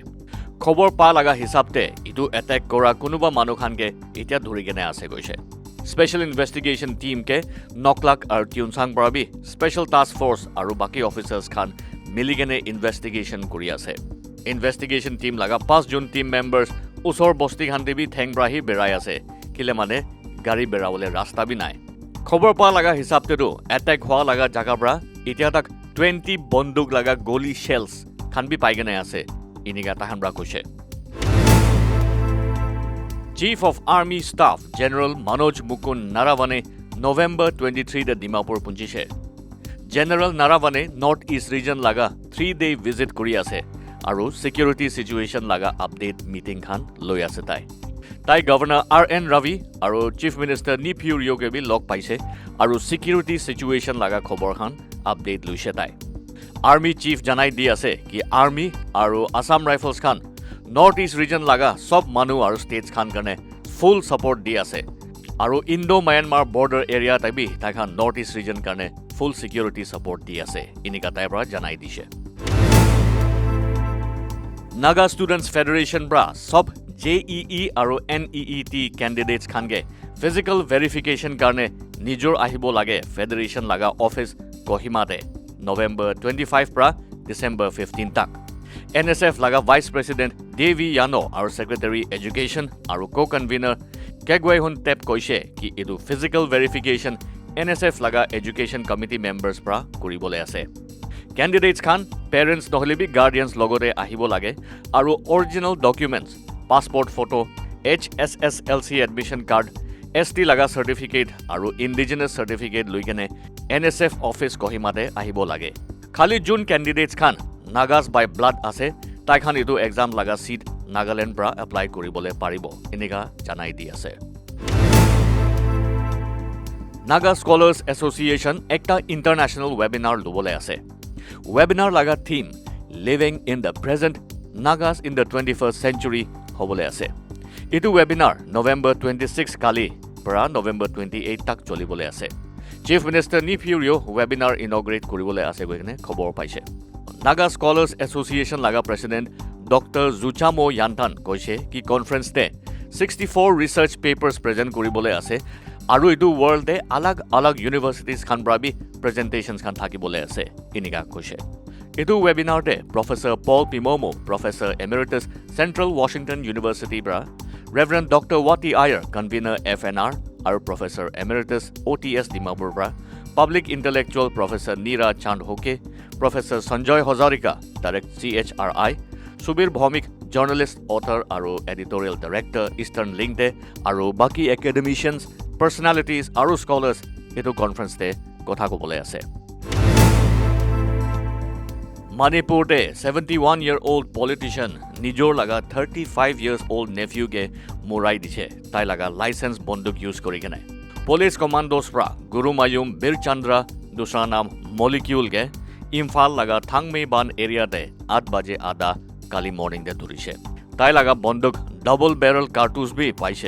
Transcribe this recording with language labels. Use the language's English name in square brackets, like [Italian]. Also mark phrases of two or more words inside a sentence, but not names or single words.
[Naga Pidgin] Khobor pa laga hisab te itu attack kora kunuba manu khan ke etia dhuri kene ase koise. [English] Special Investigation Team [Naga Pidgin] ke Noklak aru Tunsang pra bi [English] Special Task Force [Naga Pidgin] aru baki officers khan miligene investigation kori ase. [English] Investigation team [Naga Pidgin] laga 5 June [English] team members [Naga Pidgin] usor bosti khan te bi theng bra hi berai ase. Kile mane gari berawole rasta bi nai. Khobor pa laga hisab te tu attack hoa laga jaga bra etia tak 20 bonduk laga goli shells khan bi pai gene ase. Iniga tahan bra koise. [English] Chief of Army Staff [Naga Pidgin] General Manoj Mukund Naravane November 23 the Dimapur punjise. General Naravane [English] North East region [Naga Pidgin] laga [English] 3-day visit [Naga Pidgin] kori ase aru [English] security situation [Naga Pidgin] laga [English] update meeting [Naga Pidgin] khan loi ase tai. Tai Governor RN Ravi aru Chief Minister Nipur Yoge bi log paise aru [English] security situation [Naga Pidgin] laga khobor khan update luise tai. [English] Army Chief [Naga Pidgin] janai di ase ki Army aru Assam Rifles khan [English] North East region [Naga Pidgin] laga sob manu aru states khan karne [English] full support [Naga Pidgin] di ase aru [English] Indo-Myanmar border area [Naga Pidgin] tai bi tai khan [English] North East region [Naga Pidgin] karne [English] full security support [Naga Pidgin] di ase. Inika tai bra janai dishe. Naga Students Federation bra sob JEE aru NEET candidates khan ge [English] physical verification [Naga Pidgin] karne nijor ahibo lage federation laga office Kohima te November 25 pra December 15 tak. NSF laga Vice President Devi Yano aru Secretary Education aru Co-Convener Kegwei Hun Tep koise ki edu [English] physical verification [Naga Pidgin] NSF laga [English] Education Committee members [Naga Pidgin] pra koribole ase. Candidates khan parents nohole bi guardians logore ahibo lage aru [English] original documents passport photo HSSLC admission card ST [Naga Pidgin] laga certificate aru [English] indigenous certificate [Naga Pidgin] luikene NSF office Kohima te ahibo lage. Khali jun candidates khan [English] Nagas by blood [Naga Pidgin] ase tai khan etu exam laga seat Nagaland pra apply koribole paribo. Inika janai di ase. Naga Scholars Association ekta [English] international webinar [Naga Pidgin] lobole ase. Webinar laga theme Living in the Present Nagas in the 21st Century hobole ase. Itu webinar November 26 kali pra November 28 tak cholibole ase. Chief Minister Nipur webinar inaugurate koribole ase goine khobor paise. Naga Scholars Association laga President Dr. Zuchamo Yantan koise ki conference te 64 [English] research papers [Naga Pidgin] present koribole ase aru etu world te alag universities khan bra bi presentations khan thakibole ase. Inika koise. Etu webinar te Professor Paul Pimomo, [English] Professor Emeritus [Naga Pidgin] Central Washington University bra Reverend Dr. [English] Wati Iyer, Convener FNR, আৰু Professor Emeritus OTS Dimapur পৰা Public Intellectual Professor Neera Chandhoke, Professor Sanjoy Hazarika, Direct CHRI, Subir Bhaumik, Journalist, Author আৰু Editorial Director, Eastern Linkde, [Naga Pidgin] আৰু বাকি academicians, personalities আৰু scholars এইটো কনফাৰেন্সতে কথা ক'বলৈ আছে। Manipurde 71-year-old politician নিজৰ লগা [English] 35 years old [Naga Pidgin] nephew কে মুৰাই দিছে তাই লগা লাইসেন্স বন্দুক ইউজ কৰি কেনে। [English] police commandos [Naga Pidgin] পৰা গুৰুমায়ুম বীৰচন্দ্ৰা দুসৰা নাম মলিকিউল কে ইম্ফাল লগা থাংমেইবান এৰিয়াতে 8 বাজে আধা কালি মৰ্নিং দে ধৰিছে। তাই লগা বন্দুক [English] double barrel cartridge [Naga Pidgin] বি পাইছে।